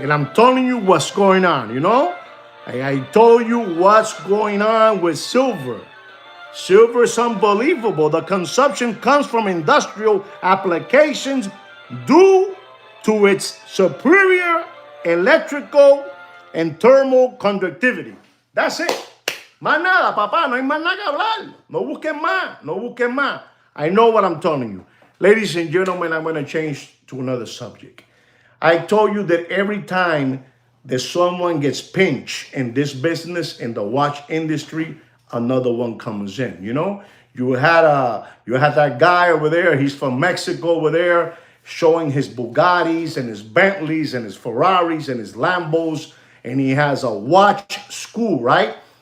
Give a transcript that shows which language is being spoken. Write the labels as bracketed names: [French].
[English] And I'm telling you what's going on, you know? I told you what's going on with silver. Silver is unbelievable. The consumption comes from industrial applications due to its superior electrical and thermal conductivity. That's it. [Spanish] Más nada, papá. No hay más nada que hablar. No busquen más. No busquen más. [English] I know what I'm telling you. Ladies and gentlemen, I'm going to change to another subject. I told you that every time that someone gets pinched in this business, in the watch industry, another one comes in, you know? You had that guy over there, he's from Mexico over there, showing his Bugattis and his Bentleys and his Ferraris and his Lambos, and he has a watch school, right?